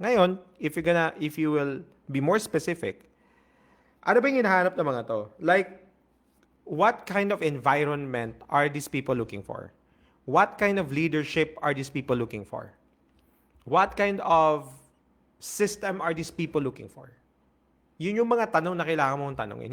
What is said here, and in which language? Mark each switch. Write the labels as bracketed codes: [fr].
[tl] Ngayon, [en] if you will be more specific, [tl] ano ba yung hinahanap ng mga to? [en] Like, what kind of environment are these people looking for? What kind of leadership are these people looking for? What kind of system are these people looking for? [tl] Yun yung mga tanong na kailangan mong tanongin.